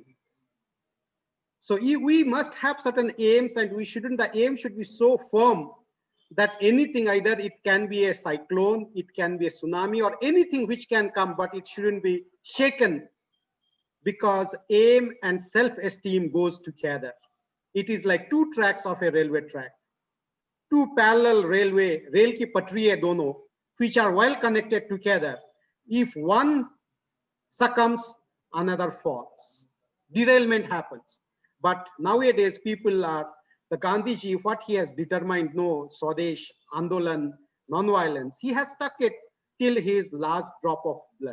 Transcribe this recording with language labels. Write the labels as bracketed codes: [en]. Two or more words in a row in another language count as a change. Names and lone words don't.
[en] So we must have certain aims, and the aim should be so firm that anything, either it can be a cyclone, it can be a tsunami, or anything which can come, but it shouldn't be shaken, because aim and self-esteem goes together. It is like 2 tracks of a railway track. [hi] 2 parallel रेल की पटरी हैं दोनों, [en] which are well connected together. If one succumbs, another falls. Derailment happens. But nowadays, the Gandhiji, what he has determined, no Swadesh, Andolan, non-violence, he has stuck it till his last drop of blood.